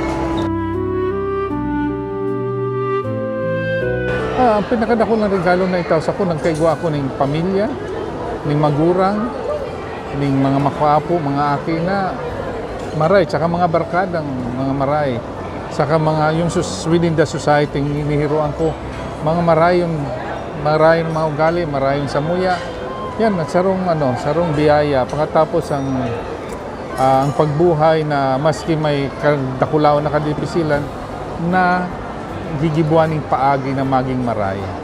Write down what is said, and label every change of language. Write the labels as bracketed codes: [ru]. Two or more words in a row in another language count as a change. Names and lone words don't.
[bik] Ang pinakadako ng regalo na itaw sa ko, nagkaigwa ako ng pamilya, ng magurang, ng mga makwapo, mga aki na maray, tsaka mga barkadang mga maray, tsaka mga yung [en] within the society, [bik] hinihiruan ko, mga marayong mga ugali, marayong samuya. Yan, sarong biyaya. Pagkatapos ang pagbuhay na maski may dakulaw na kadipisilan na gigibuaning paagi na maging maray.